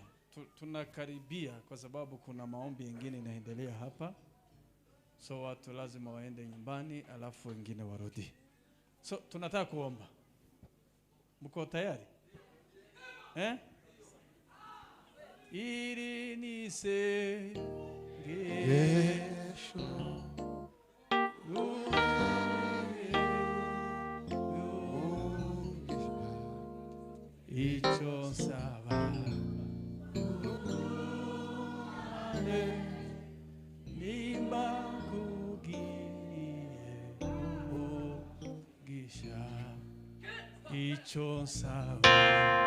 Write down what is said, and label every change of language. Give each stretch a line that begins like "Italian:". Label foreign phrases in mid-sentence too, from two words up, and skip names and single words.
Swahili: Tunakaribia kwa sababu kuna maombi mengine inaendelea hapa. So watu lazima waende nyumbani alafu wengine warudi. So tunataka kuomba. Mko tayari?
Kinyarwanda: Ili nisenge icyo nsaba nimba kugiye umugisha, icyo nsaba